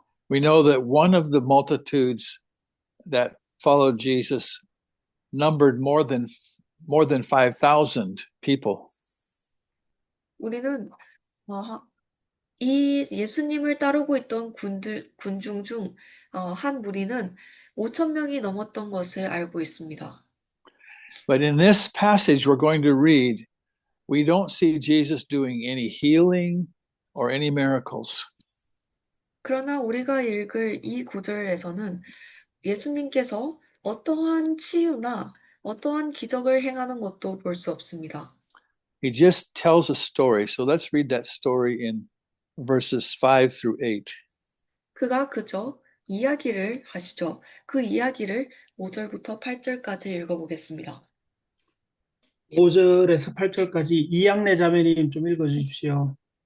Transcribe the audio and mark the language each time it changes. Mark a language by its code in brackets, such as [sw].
[en] We know that one of the multitudes that followed Jesus numbered more than 5,000 people. [ko] 우리는 이 예수님을 따르고 있던 군중 중 한 무리는 5천 명이 넘었던 것을 알고 있습니다. [en] But in this passage we're going to read, we don't see Jesus doing any healing or any miracles. [ko] 그러나 우리가 읽을 이 구절에서는 예수님께서 어떠한 치유나 어떠한 기적을 행하는 것도 볼 수 없습니다. [en] He just tells a story. So let's read that story in verses 5 through 8. [ko] 그가 그저 이야기를 하시죠. 그 이야기를 5절부터 8절까지 읽어보겠습니다. 5절에서 8절까지 이양래 자매님 좀 읽어주십시오.